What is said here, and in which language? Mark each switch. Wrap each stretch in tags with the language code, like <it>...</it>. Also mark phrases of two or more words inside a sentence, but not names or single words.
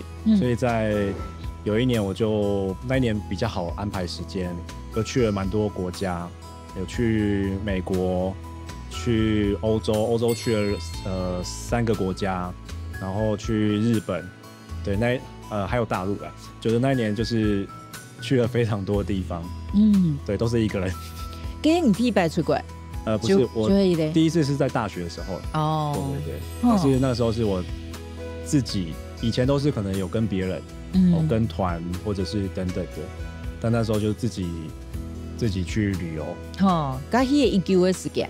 <zh>所以在有一年那一年比較好安排時間，就去了蠻多國家，有去美國。去歐洲去了3個國家，然後去日本，對，還有大陸啊，就是那一年就是去了非常多的地方，對，都是一個人。跟你第一次出國？不是，我第一次是在大學的時候，對，但是那個時候是我自己，以前都是可能有跟別人，跟團或者是等等的，但那時候就自己去旅遊。</zh>